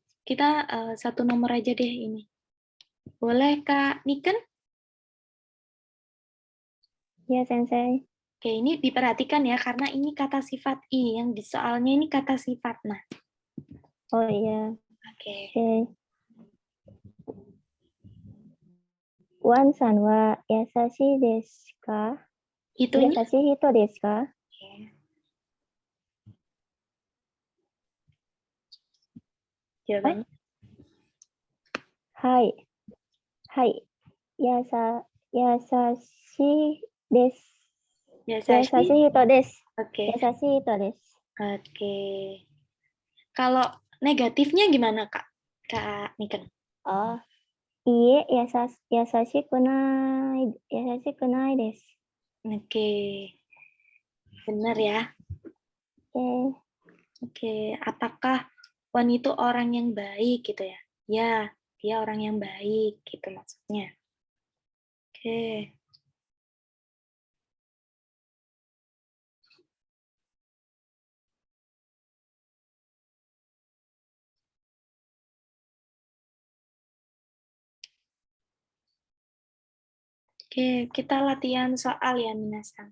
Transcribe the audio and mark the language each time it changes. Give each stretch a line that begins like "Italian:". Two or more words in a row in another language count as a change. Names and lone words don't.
Indonesian: Kita satu nomor aja deh ini. Boleh Kak Niken? Ya, Sensei. Oke, ini diperhatikan ya, karena ini kata sifat i, yang di soalnya ini kata sifat. Nah, Oh iya. oke. Oke.
Japanese: ワンさんはやさしですか?
Indonesian: Itunya?
Japanese: やさし人ですか?
Indonesian: Oke. Jawabannya?
Japanese: はい。はい. やさしです. やさし人です.
Indonesian: Oke.
Japanese: やさし人です.
Indonesian: Oke. Kalau negatifnya gimana, Kak? Kak Niken? Oh.
Japanese: いいえ、やさしくないです.
Indonesian: Oke. Benar ya. Oke. Oke. Apakah Wan itu orang yang baik gitu ya? Ya, dia orang yang baik gitu maksudnya. Oke. Oke, kita latihan soal ya, Minasang.